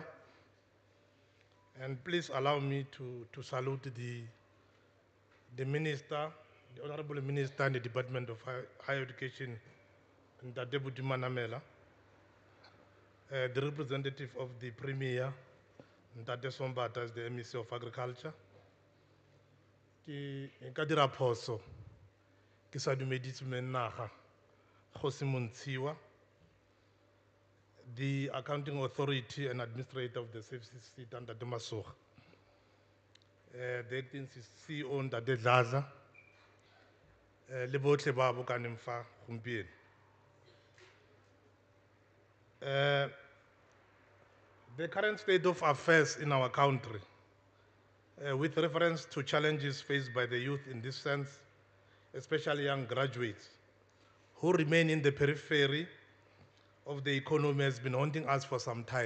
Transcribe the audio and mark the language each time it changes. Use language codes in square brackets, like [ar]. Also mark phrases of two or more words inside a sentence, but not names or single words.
[en] And please allow me to salute the Minister, the Honorable Minister in the Department of Higher Education, Ntate Buti Manamela, the representative of the Premier, Ntate Sombata, as the MEC of Agriculture. [tn] Ke dira phoso ke sa dumedise menaga Kgosi Montshiwa, [en] the Accounting Authority and Administrator of the Services Seta, Ntate Masoga, the acting CEO, [tn] Ntate Dladla, le botlhe ba bokaneng fa gompieno. [en] The current state of affairs in our country, with reference to challenges faced by the youth in this sense, especially young graduates who remain in the periphery of the economy, has been haunting us for some time.